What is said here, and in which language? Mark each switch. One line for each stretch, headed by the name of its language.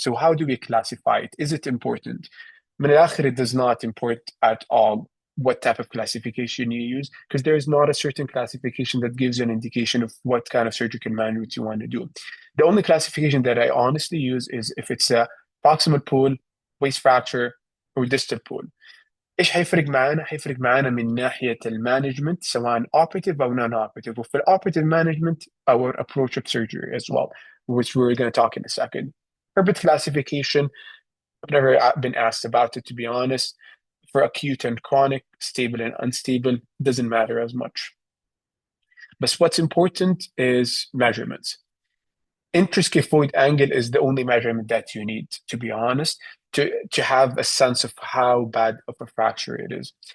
English: So how do we classify it? Is it important?
Arabic: من الآخر,
English: it does not import at all what type of classification you use, because there is not a certain classification that gives you an indication of what kind of surgical management you want to do. The only classification that I honestly use is if it's a proximal pool, waist fracture, or distal pool.
Arabic: ايش هيفرق معانا؟ هيفرق معانا من ناحية المانجمنت سواء operative أو
English: non operative. وفي operative management our approach of surgery as well, which we're going to talk in a second. Herbert classification, I've never been asked about it, to be honest. For acute and chronic, stable and unstable, doesn't matter as much. But what's important is measurements. Interscaphoid angle is the only measurement that you need, to be honest, to have a sense of how bad of a fracture it is.